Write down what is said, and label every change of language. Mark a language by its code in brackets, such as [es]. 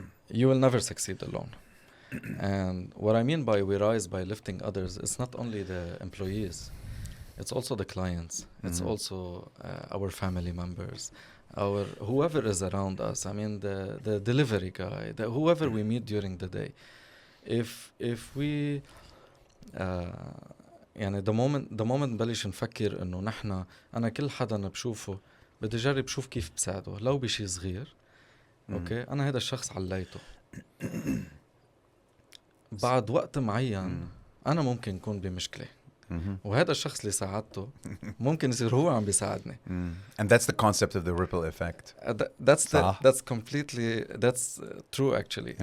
[en] You will never succeed alone. And what I mean by we rise by lifting others, it's not only the employees. it's also the clients. It's also our family members, our whoever is around us. I mean, the delivery guy, whoever we meet during the day. [ar] If we يعني the moment نبلش نفكر إنه نحنا أنا كل حدا أنا بشوفه بدي أجرب شوف كيف بساعده لو بشي صغير. أوكي أنا هذا الشخص عليته. بعد وقت معين أنا ممكن يكون بمشكلة. وهذا الشخص اللي ساعدته ممكن يصير هو عم بيساعدني. [en] And that's the concept of the ripple effect. That's completely true actually.